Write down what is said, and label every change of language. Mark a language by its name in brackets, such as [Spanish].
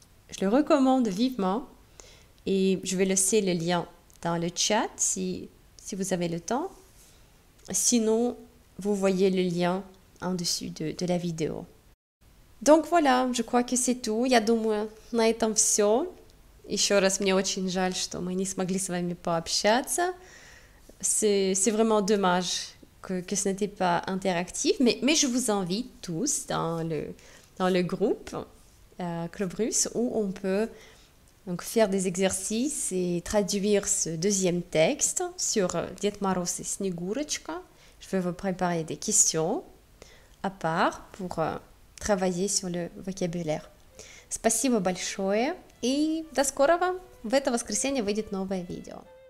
[French] Je le recommande vivement et je vais laisser le lien dans le chat si vous avez le temps. Sinon, vous voyez le lien en dessus de la vidéo. Donc voilà, je crois que c'est tout. [Russian] Я думаю, на этом все. Еще раз, мне очень жаль, что мы не смогли с вами пообщаться. [French] C'est vraiment dommage que ce n'était pas interactif, mais je vous invite tous dans le groupe Club Russe où on peut donc faire des exercices et traduire ce deuxième texte sur Дед Мороз et Снегурочка. Je vais vous préparer des questions à part pour travailler sur le vocabulaire. [Russian] Спасибо большое и до скорого! В это воскресенье выйдет новое видео.